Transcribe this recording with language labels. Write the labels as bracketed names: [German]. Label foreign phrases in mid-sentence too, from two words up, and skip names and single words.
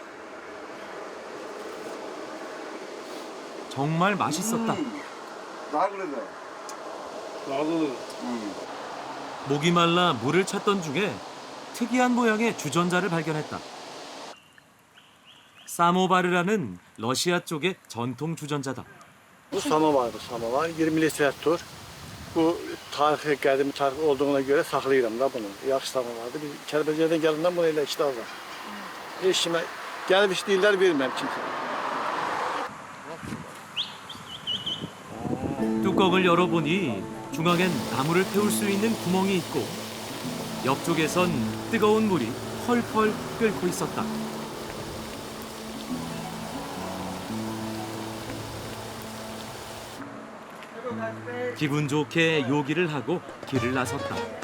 [Korean] 정말 맛있었다. 나 그러네. 나도. 목이 말라 물을 찾던 중에 특이한 모양의 주전자를 발견했다. 사모바르라는 러시아 쪽의 전통 주전자다. [Azerbaijani] Bu samovardır, samovar. 20 litredir. Bu tarixi, qədimi tarix olduğuna görə saxlayıram da bunu. Yaxşı samovardır. Biz Kəlbəcərdən gələndən bunu elə işdə alırıq. Heç kimə gəlib istəyirlər, verməm kimsə. [Korean] 뚜껑을 열어보니 중앙엔 나무를 태울 수 있는 구멍이 있고 옆쪽에선 뜨거운 물이 펄펄 끓고 있었다. 기분 좋게 요기를 하고 길을 나섰다.